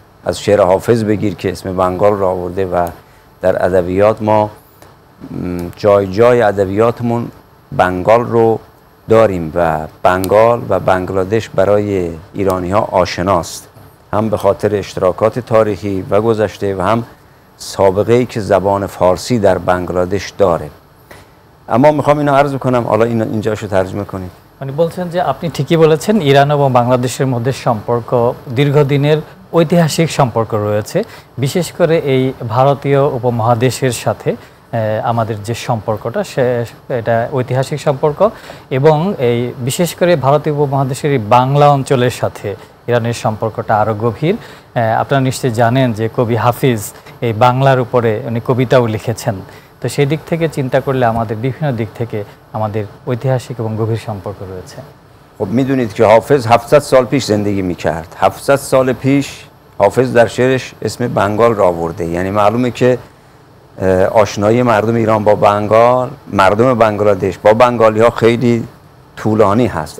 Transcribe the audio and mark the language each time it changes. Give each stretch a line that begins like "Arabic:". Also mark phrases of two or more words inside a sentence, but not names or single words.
Persian: از شعر حافظ بگیر که اسم بنگال را آورده و در ادبیات ما جای جای ادبیاتمون بنگال رو داریم و بنگال و بنگلادش برای ایرانی ها آشناست، هم به خاطر اشتراکات تاریخی و گذشته و هم سابقه‌ای که زبان فارسی در بنگلادش داره. اما میخوام اینو عرض کنم، حالا اینجاشو ترجمه کنید।
Bangla: মানে বলছেন যে আপনি ঠিকই বলেছেন, ইরান এবং বাংলাদেশের মধ্যে সম্পর্ক দীর্ঘদিনের ঐতিহাসিক সম্পর্ক রয়েছে। বিশেষ করে এই ভারতীয় উপমহাদেশের সাথে আমাদের যে সম্পর্কটা এটা ঐতিহাসিক সম্পর্ক, এবং এই বিশেষ করে ভারতীয় উপমহাদেশের এই বাংলা অঞ্চলের সাথে ইরানের সম্পর্কটা আরও গভীর। আপনারা নিশ্চয়ই জানেন যে কবি হাফিজ এই বাংলার উপরে উনি কবিতাও লিখেছেন। তো সেই দিক থেকে চিন্তা করলে আমাদের বিভিন্ন দিক থেকে আমাদের ঐতিহাসিক এবং গভীর সম্পর্ক রয়েছে।
Persian: خب میدونید که حافظ 700 سال پیش زندگی میکرد. 700 سال پیش حافظ در شعرش اسم بنگال را آورده، یعنی معلومه که آشنایی مردم ایران با بنگال، مردم بنگلادش با بنگالی ها خیلی طولانی هست.